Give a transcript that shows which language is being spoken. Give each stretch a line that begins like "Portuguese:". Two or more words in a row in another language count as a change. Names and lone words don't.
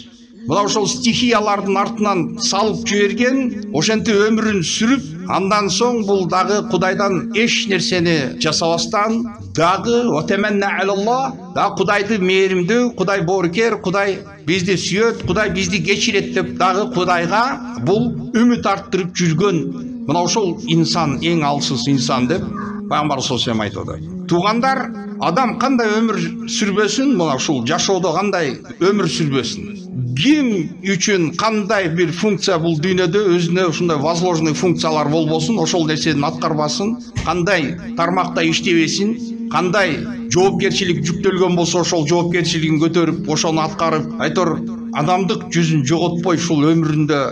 Kyrgyz: Мына ошол стихиялардын артынан салып жиберген, ошентип өмүрүн сүрүп, андан соң бул дагы Кудайдан эч нерсени жасабастан, дагы
Arabic: وتمنى على الله,
Kyrgyz: дагы Кудайды мээримдүү, Кудай боорукер, Кудай бизди сүйөт, Кудай бизди кечирет деп дагы Кудайга бул үмүт арттырып жүргөн, мына ошол инсан эң алсыз инсан деп пайгамбар
Arabic: صلى الله عليه وسلم
Kyrgyz: айтты. Туугандар, адам кандай өмүр сүрбөсүн, мына ушул жашоодо кандай өмүр сүрбөсүн, ким үчүн кандай бир функция бул дүйнөдө өзүнө ушундай возложенный функциялар болбосун, ошол нерсени аткарбасын, кандай тармакта иштебесин, кандай жоопкерчилик жүктөлгөн болсо ошол жоопкерчилигин көтөрүп, ошону аткарып, айтор адамдык жүзүн жоготпой ушул өмүрүндө